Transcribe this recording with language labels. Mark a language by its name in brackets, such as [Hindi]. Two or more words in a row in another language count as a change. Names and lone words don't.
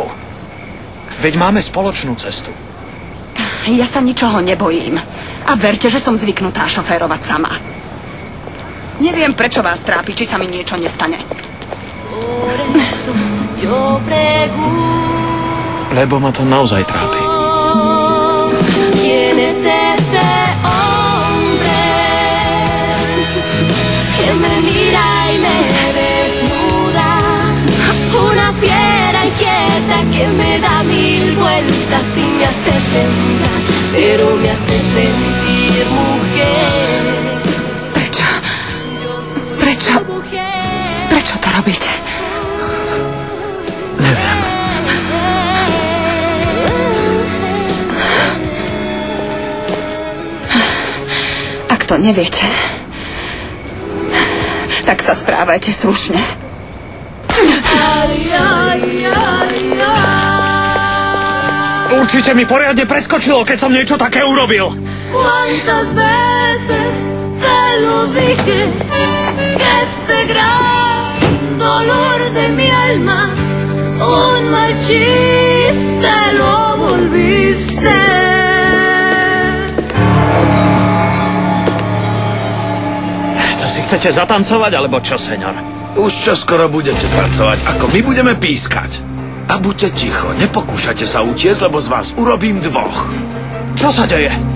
[Slovak] Veď máme spoločnú cestu. Ja sa ničoho nebojím. A verte, že som zvyknutá šoférovať sama. Neviem, prečo vás trápi, či sa mi niečo nestane. Lebo ma to naozaj trápi. [Spanish] Que me da mil vueltas y me hace temblar, pero me hace sentir mujer. [Slovak] Prečo to robíte? Neviem. Ak to neviete, tak sa správajte slušne. Určite mi poriadne preskočilo, keď som niečo také urobil. [Spanish] Cuántas veces te lo dije que este gran dolor de mi alma un mal chiste lo volviste. [Slovak] To si chcete zatancovať, alebo čo, seňor? Už čoskoro budete pracovať, ako my budeme pískať. A buďte ticho, nepokúšajte sa utiecť, lebo z vás urobím dvoch. Čo sa deje?